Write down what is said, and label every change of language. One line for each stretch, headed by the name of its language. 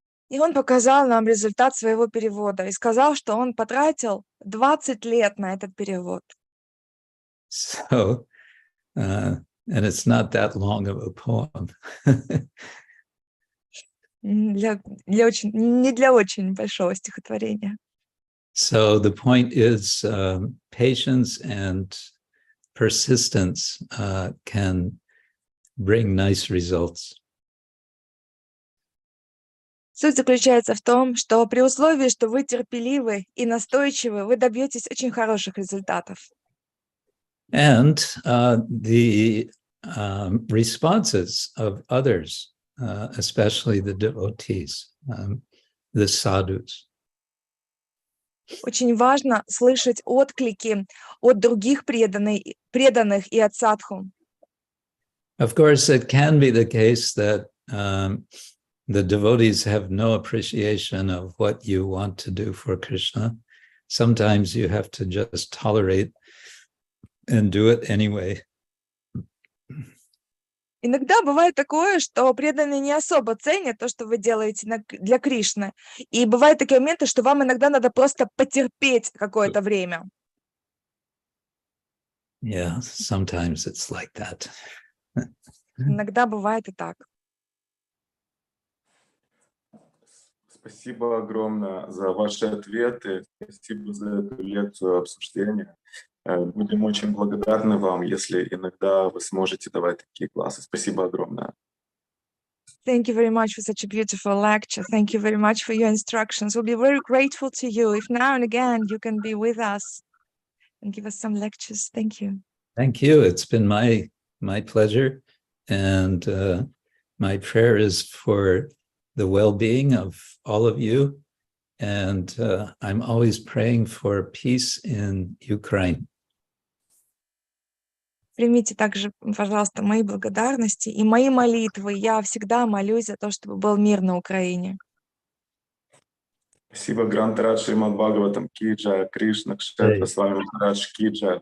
Russian: И он показал нам результат своего перевода и сказал, что он потратил 20 лет на этот перевод.
English: So, and it's not that long of a poem.
Russian: Не для очень большого стихотворения.
English: So the point is patience and persistence can bring nice results.
Russian: Суть заключается в том, что при условии, что вы терпеливы и настойчивы, вы добьетесь очень хороших результатов.
English: And the responses of others, especially the devotees, the sadhus.
Russian: Очень важно слышать отклики от других преданных и от садху.
English: Of course, it can be the case that the devotees have no appreciation of what you want to do for Krishna. Sometimes you have to just tolerate and do it anyway.
Russian: Иногда бывает такое, что преданные не особо ценят то, что вы делаете для Кришны. И бывают такие моменты, что вам иногда надо просто потерпеть какое-то время.
English: Yeah, sometimes it's like that.
Russian: Иногда бывает и так. Спасибо огромное за ваши ответы, спасибо за эту лекцию обсуждения. Будем очень благодарны вам, если иногда вы сможете давать такие классы. Спасибо огромное.
English: Thank you very much for such a beautiful lecture. Thank you very much for your instructions. We'll be very grateful to you if now and again you can be with us and give us some lectures. Thank you. Thank you. It's been my pleasure. And my prayer is for the well-being of all of you. And I'm always praying for peace in Ukraine.
Russian: Примите также, пожалуйста, мои благодарности и мои молитвы. Я всегда молюсь за то, чтобы был мир на Украине. Спасибо, Грантарад Шримад Бхагаватам ки джай, Кришна, Кшетра, Свами Махарадж ки джай.